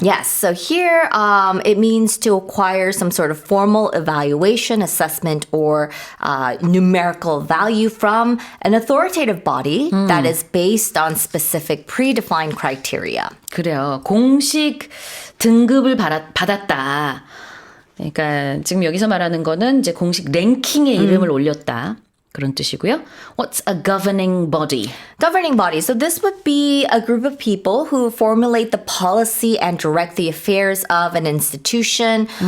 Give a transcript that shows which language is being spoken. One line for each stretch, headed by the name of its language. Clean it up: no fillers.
English: Yes, so here it means to acquire some sort of formal evaluation, assessment, or numerical value from an authoritative body that is based on specific predefined criteria.
Korean: 그래요. 공식 등급을 받았다. 그러니까 지금 여기서 말하는 거는 이제 공식 랭킹의 이름을 올렸다. 그런 뜻이고요.
English: What's a governing body? Governing body. So this would be a group of people who formulate the policy and direct the affairs of an institution.